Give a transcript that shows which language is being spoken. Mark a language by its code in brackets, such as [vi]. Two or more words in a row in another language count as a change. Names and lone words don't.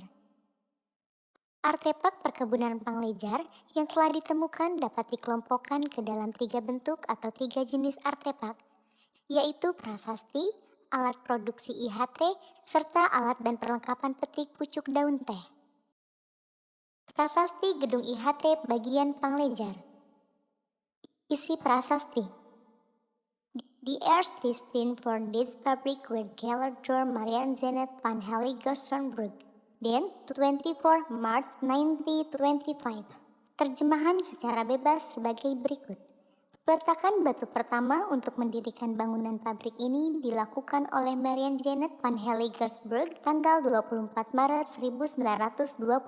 [id] Artefak perkebunan Panglejar yang telah ditemukan dapat dikelompokkan ke dalam 3 bentuk atau 3 jenis artefak, yaitu prasasti, alat produksi IHT, serta alat dan perlengkapan petik pucuk daun teh. Prasasti gedung IHT bagian Panglejar. Isi prasasti. [nl] The eerste steen voor this fabriek werd gelegd door Marianne Janet van Helligonsburg, dan 24 Maret 1925. [id] Terjemahan secara bebas sebagai berikut. Peletakan batu pertama untuk mendirikan bangunan pabrik ini dilakukan oleh Marianne Janet van Helligonsburg tanggal 24 Maret 1925.